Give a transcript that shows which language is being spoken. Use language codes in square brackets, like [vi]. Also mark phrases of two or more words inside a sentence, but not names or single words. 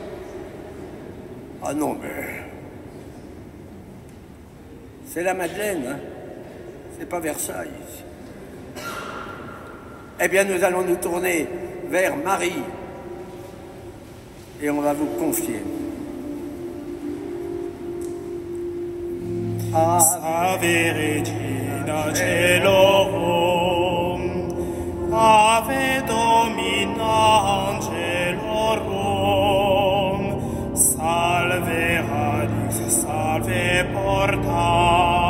[fr] Ah non, mais... C'est la Madeleine, hein. C'est pas Versailles, ici. Eh bien, nous allons nous tourner vers Marie. Et on va vous confier. [la] Ave Regina Celorum, Ave Domina Angelorum, Salve Radix, Salve Porta,